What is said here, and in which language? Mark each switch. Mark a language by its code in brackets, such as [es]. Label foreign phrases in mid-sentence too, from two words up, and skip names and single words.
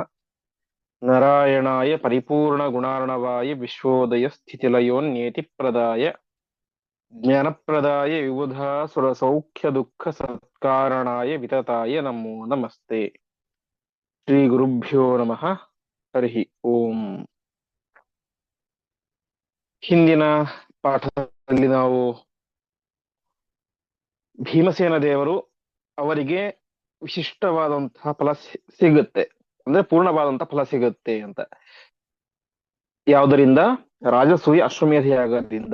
[sa] नारायणाय परिपूर्णगुणार्णवाय विश्वोदयस्थितिलयोन्येतिप्रदाय ज्ञानप्रदाय विबुधासुरसौख्यदुःखसत्कारणाय वितताय नमो नमस्ते। ಶ್ರೀಗುರುಭ್ಯೋ ನಮಃ. ಹರಿ ಓಂ. [kn] ಹಿಂದಿನ ಪಾಠದಲ್ಲಿ ನಾವು ಭೀಮಸೇನ ದೇವರು ಅವರಿಗೆ ವಿಶಿಷ್ಟವಾದಂತಹ ಫಲ ಸಿಗುತ್ತೆ, ಅಂದ್ರೆ ಪೂರ್ಣವಾದಂತಹ ಫಲ ಸಿಗುತ್ತೆ ಅಂತ. ಯಾವುದರಿಂದ? ರಾಜಸೂಯ ಅಶ್ವಮೇಧ ಯಾಗದಿಂದ.